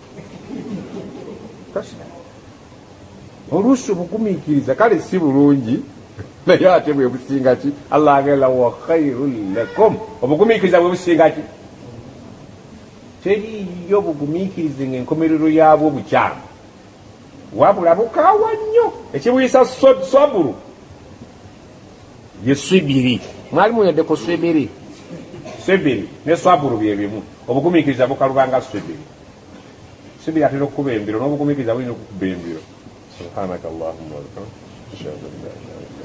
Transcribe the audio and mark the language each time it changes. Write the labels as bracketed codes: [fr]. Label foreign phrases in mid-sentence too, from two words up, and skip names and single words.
[lg] oluusi obugumiikiriza kale si bulungi naye ate bwe businga ki Allah agenda wa [ar] خير لكم [lg] obugumiikiriza bwe businga ki teriyo bugumiikirize ng'enkomerero yaabwo bukyamu wabula bukaawa nnyo ekibuyisa saburu ye swibiri mwalimu yaddeko swibiri ne swaburu bye bimu obugumiikiriza bukalubanga swibiri atera okukuba embiro n'obugumiikiriza bulina okukuba embiro [ar] سبحانك اللهم وبحمدك أشهد أن لا إله